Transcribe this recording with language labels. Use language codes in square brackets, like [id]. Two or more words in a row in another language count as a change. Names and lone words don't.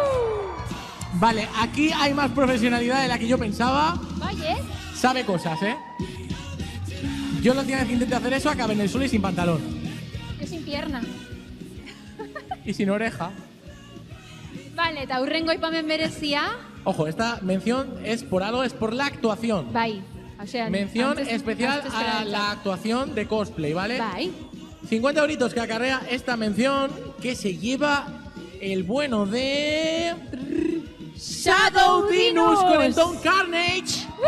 [es] Vale, aquí hay más profesionalidad de la que yo pensaba. Vaya. Sabe cosas, ¿eh? Yo la última vez que intenté hacer eso acabé en el suelo y sin pantalón. Yo sin pierna. Y sin oreja. Vale, [eu] eta hurrengo aipamen berezia. [es] Ojo, esta mención es por algo, es por la actuación. Bai. O sea, Mención antes- especial antes a era la actuación de cosplay, ¿vale? Bai. 50 euritos que acarrea esta mención, que se lleva el bueno de... Shadow Venus con el Don Carnage.